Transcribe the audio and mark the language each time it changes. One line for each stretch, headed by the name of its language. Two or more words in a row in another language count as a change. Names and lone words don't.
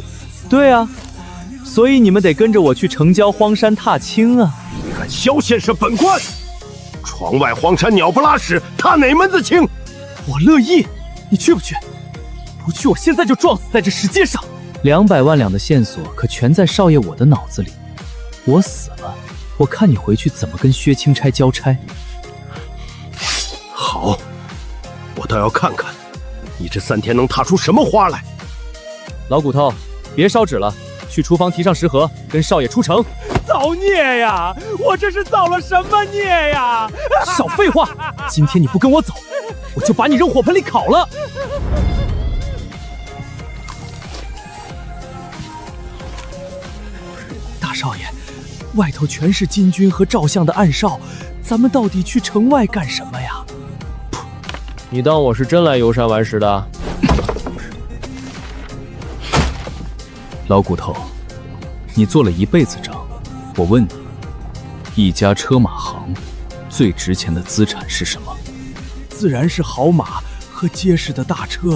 Chinese: 對啊，所以你們得跟着我去城郊荒山踏青啊！你敢蕭先生本官？窗外荒山鳥不拉屎，踏哪門子青？我樂意，你去不去？不去，我現在就撞死在這石階上。200萬兩的線索可全在少爺我的腦子裡，我死了，我看你回去怎麼跟薛欽差交差。好，我倒要看看你這3天能踏出什麼花來。老骨頭，別燒紙了，去廚房提上食盒，跟少爺出城。造孽呀！我這是造了什麼孽呀？少廢話！今天你不跟我走，我就把你扔火盆裡烤了。大少爺，外頭全是金軍和趙相的暗哨，咱們到底去城外幹什麼呀？你當我是真來遊山玩石的？老骨頭，你做了一輩子賬，我問你，一家車馬行最值錢的資產是什麼？自然是好馬和結實的大車。